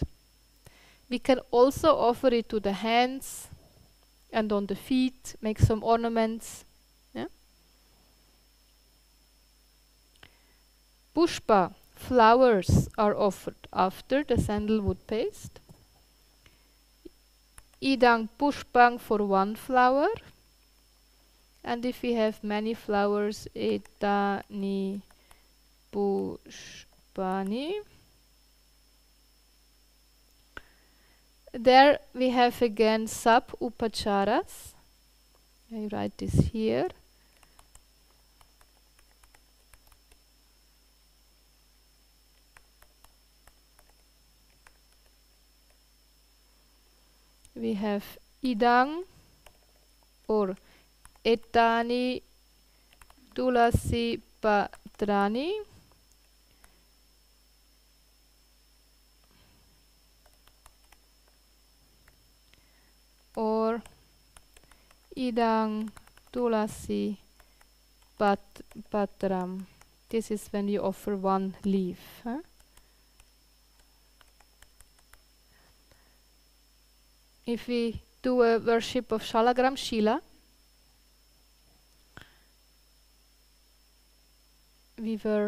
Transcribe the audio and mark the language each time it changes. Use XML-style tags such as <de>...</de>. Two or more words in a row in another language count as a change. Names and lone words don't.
<en>We can also offer it to the hands and on the feet, make some ornaments. Yeah? Pushpa, flowers are offered after the sandalwood paste.</en> <sa>Idang pushpang</sa> <en>for one flower. And if we have many flowers,</en> <sa>etani pushpani.</sa> <en>There we have again sub upacharas. I write this here. We have idang or</en> <sa>etani tulasi patrani. Or idang tulasi patram.</sa> <en>This is when you offer one leaf. Huh? If we do a worship of Shalagram Shila, we were</en>